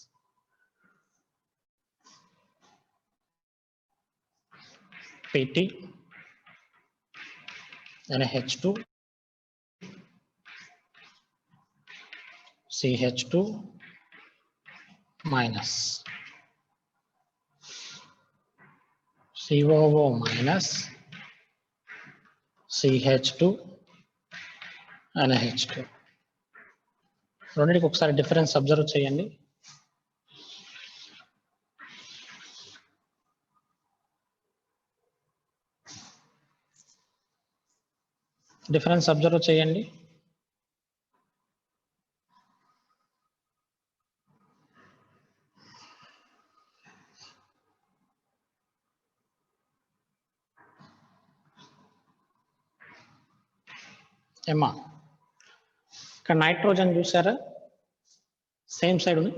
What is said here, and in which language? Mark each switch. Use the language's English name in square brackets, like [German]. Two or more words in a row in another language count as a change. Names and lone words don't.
[English] PT NH2 CH2 minus COO minus CH2 NH2. [Telugu] రెండింటికి ఒకసారి [English] difference observe [Telugu] చేయండి. [English] difference observe చేయండి. [Telugu] ఏమా ఇక్కడ నైట్రోజన్ చూసారా, [English] same side [Telugu] ఉంది.